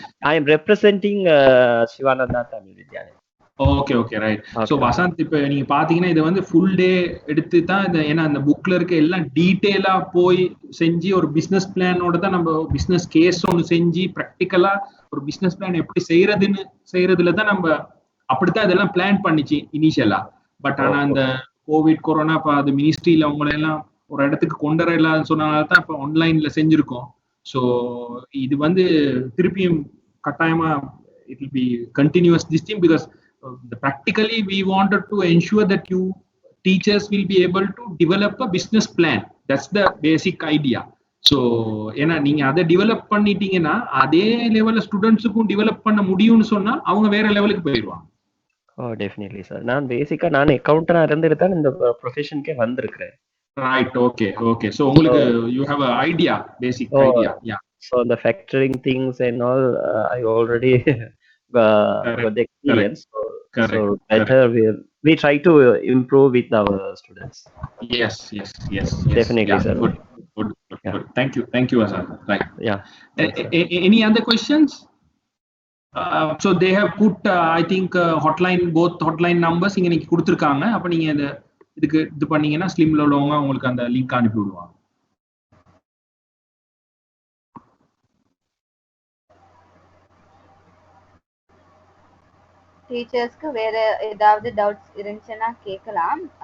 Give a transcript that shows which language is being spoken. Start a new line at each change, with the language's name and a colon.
English: I am representing Shivananda Tamil Vidyalaya. Okay right.
Tamil: So Vasanth, இப்போ நீங்க பாத்தீங்கன்னா இது வந்து ஃபுல் டே எடுத்து தான் ஏன்னா அந்த புக்ல இருக்க எல்லாம் டீட்டெயிலா போய் செஞ்சு ஒரு பிசினஸ் பிளானோட தான் நம்ம பிசினஸ் கேஸ் ஒன்று செஞ்சு ப்ராக்டிக்கலா ஒரு பிசினஸ் பிளான் எப்படி செய்யறதுல தான் நம்ம அப்படித்தான் இதெல்லாம் பிளான் பண்ணிச்சு இனிஷியலா. பட் ஆனா அந்த கோவிட் கொரோனா அது மினிஸ்ட்ரியில அவங்கள எல்லாம் ஒரு இடத்துக்கு கொண்டு வர இல்லாத சொன்னனால தான் இப்போ ஆன்லைன்ல செஞ்சிருக்கோம். ஸோ இது வந்து திருப்பியும் கட்டாயமா
English: it will be continuous this thing, because practically we wanted to ensure that you teachers will be able to develop a business plan. That's the basic idea.
Tamil: So ஏன்னா நீங்க அதை டெவலப் பண்ணிட்டீங்கன்னா அதே லெவல்ல ஸ்டூடெண்ட்ஸுக்கும் டெவலப் பண்ண முடியும்னு சொன்னா அவங்க வேற லெவலுக்கு போயிடுவாங்க.
English: Definitely sir.
Tamil: நான் பேசிக்கா நான் அக்கவுண்டரா இருந்துட்டு தான் இந்த ப்ரொஃபஷனுக்கே வந்திருக்கிறேன்.
English: Right. Okay. So
Tamil: உங்களுக்கு
English: you have an idea, basic idea. Yeah. So the factoring things and all, I already got the experience. So better we try to improve with our students. Yes. Definitely, yeah, sir. Good. Yeah. Thank you Azhar. Right. Yeah. Any other questions? So they have put I think hotline, both hotline numbers
Tamil: இங்க நீங்க கொடுத்திருக்காங்க. அப்ப நீங்க இதுக்கு இது பண்ணீங்கன்னா ஸ்லிம்ல உள்ளவங்க உங்களுக்கு அந்த லிங்க் அனுப்பி விடுவாங்க. டீச்சர்ஸ்க்கு வேற ஏதாவது டவுட்ஸ் இருந்துச்சுன்னா கேட்கலாம்.